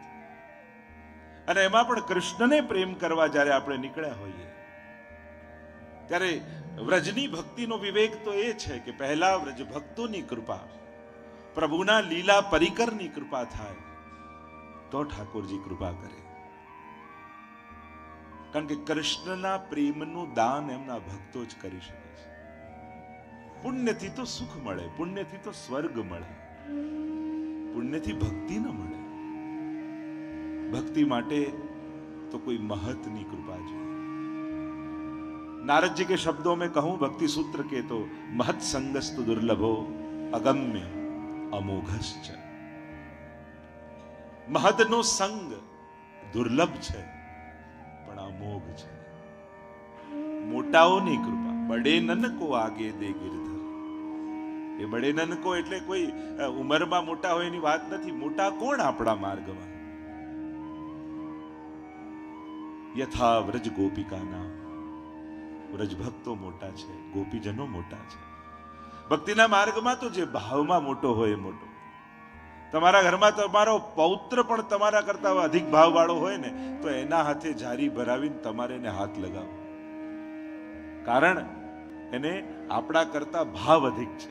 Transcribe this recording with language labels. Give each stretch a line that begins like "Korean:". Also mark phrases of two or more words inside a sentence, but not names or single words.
Gujarati: અને એમાં પણ કૃષ્ણને પ્રેમ કરવા જ્યારે આપણે નીકળ્યા હોઈએ ત્યારે વ્રજની ભક્તિનો વિવેક તો એ છે કે પહેલા વ્રજ ભક્તોની કૃપા, પ્રભુના લીલા પરિકરની કૃપા થાય તો ઠાકોરજી કૃપા કરે. કારણ કે કૃષ્ણના પ્રેમનું દાન એમના ભક્તો જ કરી શકે છે. પુણ્યથી તો સુખ મળે, પુણ્યથી તો સ્વર્ગ મળે, પુણ્યથી ભક્તિ ન મળે. ભક્તિ માટે તો કોઈ મહતની કૃપા चाहिए.
Hindi: नारद जी के शब्दों में कहूं भक्ति सूत्र के तो
Sanskrit: महत संगस्तु दुर्लभो अगम्य अमोघश्च.
Gujarati: મહતનો સંગ દુર્લભ છે પણ અમોઘ છે. મોટાઓની કૃપા,
Hindi: बडे नन को आगे दे गिरधर.
Gujarati: એ
Hindi: बडे नन को
Gujarati: એટલે કોઈ ઉંમરમાં મોટા હોય એની વાત નથી. મોટા કોણ આપણા માર્ગમાં?
Sanskrit: यथा व्रज गोपिका नाम,
Gujarati: વ્રજ ભક્તો મોટા છે, ગોપીજનો મોટા છે. ભક્તિના માર્ગમાં તો જે ભાવમાં મોટો હોય એ મોટો. તમારા ઘરમાં તમારો પૌત્ર પણ તમારા કરતા અધિક ભાવ વાળો હોય ને તો એના હાથે જારી ભરાવીને તમારે એને હાથ લગાવો, કારણ એને આપણા કરતા ભાવ અધિક છે.